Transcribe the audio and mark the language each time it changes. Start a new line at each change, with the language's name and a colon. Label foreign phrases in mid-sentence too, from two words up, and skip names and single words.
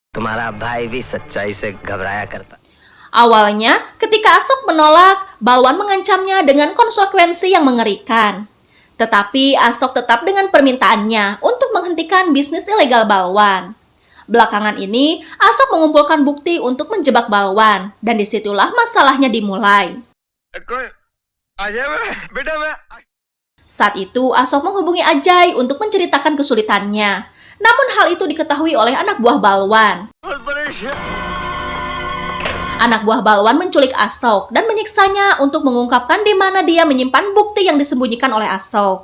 Indonesian: Awalnya, ketika Asok menolak, Balwan mengancamnya dengan konsekuensi yang mengerikan. Tetapi Asok tetap dengan permintaannya untuk menghentikan bisnis ilegal Balwan. Belakangan ini, Asok mengumpulkan bukti untuk menjebak Balwan, dan disitulah masalahnya dimulai. कोई अजय मैं बेटा मैं Saat itu, Asok menghubungi Ajay untuk menceritakan kesulitannya. Namun hal itu diketahui oleh anak buah Balwan. Anak buah Balwan menculik Asok dan menyiksanya untuk mengungkapkan di mana dia menyimpan bukti yang disembunyikan oleh Asok.